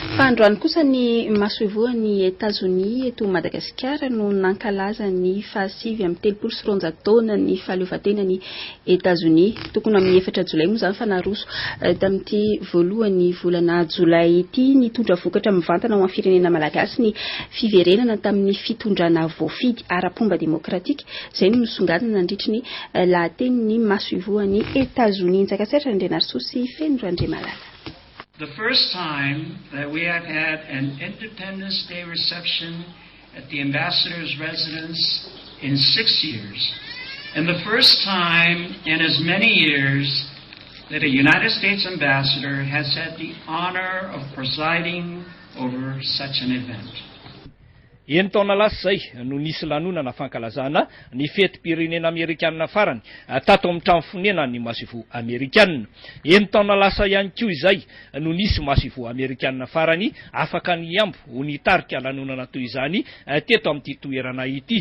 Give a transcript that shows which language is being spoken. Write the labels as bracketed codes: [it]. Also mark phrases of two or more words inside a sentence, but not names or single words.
[mg] androany kosa ny masovoan'ny États-Unis eto Madagasikara no nankalaza ny fahasivy amin'ny 30 taona ny fahaleovan-tenany États-Unis tokony amin'ny 4 Jolay moa zany fanaroso tamin'ity voalohany volana Jolay ity nitondra vokatra mivantana ho amin'ny firenena malagasy ny fiverenana tamin'ny fitondrana voafidy ara-pomba demokratika izay no misongadina nandritry ny lahatenin'ny masovoan'ny États-Unis ntsakasatra Andrenarsosy Fenondroandre Malala. [en] The first time that we have had an Independence Day reception at the ambassador's residence in 6 years, and the first time in as many years that a United States ambassador has had the honor of presiding over such an event. [mg] Eny taona lasa zay no nisy lanonana fankalazana ny fetim-pirenena Amerikanina farany tato amin'ny trano fonena ny masivo Amerikanina. Eny taona lasa ihany koa izay no nisy masivo Amerikanina farany afaka niambo ho nitarika lanonana toy izany teto amin'ity toerana ity.